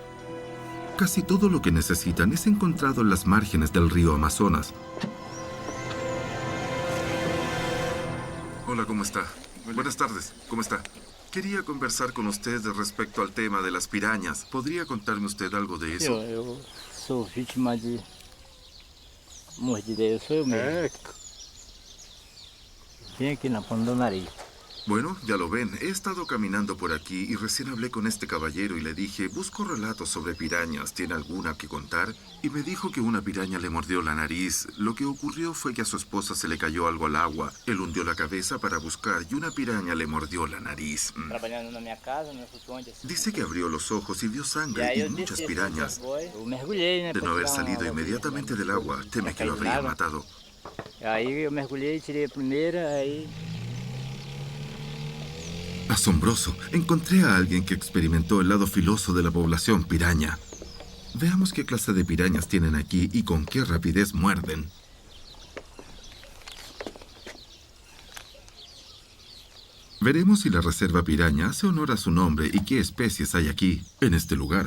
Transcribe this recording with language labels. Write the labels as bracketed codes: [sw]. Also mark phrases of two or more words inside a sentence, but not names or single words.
[es] Casi todo lo que necesitan es encontrado en las márgenes del río Amazonas. Hola, ¿cómo está? Buenas tardes, ¿cómo está? Quería conversar con usted respecto al tema de las pirañas. ¿Podría contarme usted algo de eso? [pt] Eu sou vítima de mordida, eu sou eu mesmo. bem aqui na ponta do nariz. [es] Bueno, ya lo ven, he estado caminando por aquí y recién hablé con este caballero y le dije, busco relatos sobre pirañas, ¿tiene alguna que contar? Y me dijo que una piraña le mordió la nariz. Lo que ocurrió fue que a su esposa se le cayó algo al agua. Él hundió la cabeza para buscar y una piraña le mordió la nariz. [pt] Trabalhando na minha casa, no flutuante. [es] Dice que abrió los ojos y vio sangre y muchas pirañas. [pt] Eu mergulhei, né? [es] De no haber salido inmediatamente del agua, teme que lo habrían matado. [pt] Aí eu mergulhei, tirei a primeira, aí... [es] Asombroso, encontré a alguien que experimentó el lado filoso de la población piraña. Veamos qué clase de pirañas tienen aquí y con qué rapidez muerden. Veremos si la reserva piraña hace honor a su nombre y qué especies hay aquí, en este lugar.